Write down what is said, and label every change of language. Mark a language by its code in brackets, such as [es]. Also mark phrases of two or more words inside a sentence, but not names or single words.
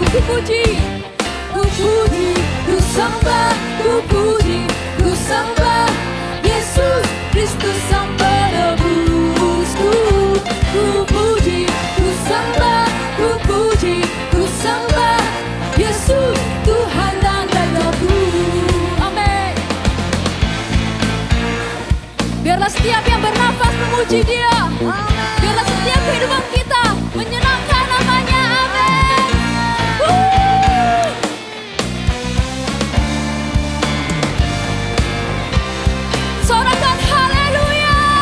[id] puji, ku puji, ku sembah, ku puji, ku sembah Yesus Kristus Sang Penebusku. Ku puji, ku sembah, ku puji, ku sembah Yesus Tuhan dan Rajaku. Amin. Biarlah setiap yang bernafas memuji Dia. Biarlah setiap kehidupan kita menyenangkan namanya. Amin. Sorakan haleluya.